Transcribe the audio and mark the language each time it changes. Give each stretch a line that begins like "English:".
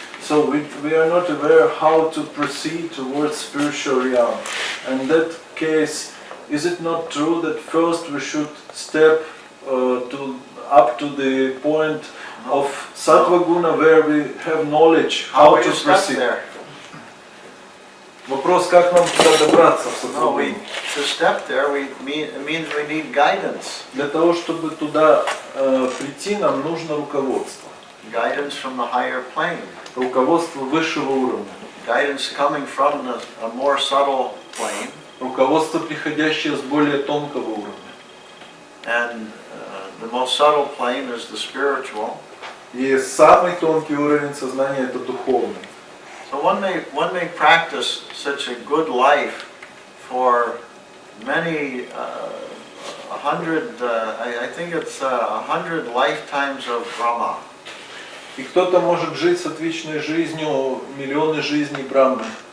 English: So we are not aware how to proceed towards spiritual realm. And in that case, is it not true that first we should step up to the point of sattva guna where we have knowledge how to proceed?
Russian: Вопрос, как нам туда добраться в
English: No,
Russian: саттва-гуну?
English: to step there, it means we need guidance.
Russian: Для того, чтобы туда прийти, нам нужно руководство.
English: Guidance from the higher plane.
Russian: Руководство высшего уровня.
English: Guidance coming from a more subtle plane.
Russian: Руководство, приходящее с более тонкого уровня.
English: And the most subtle plane is the spiritual.
Russian: И самый тонкий уровень сознания – это духовный.
English: So one may practice such a good life for many, 100, I think it's 100 lifetimes of Brahma.
Russian: И кто-то может жить сатвичной жизнью, миллионы жизней Брахмы.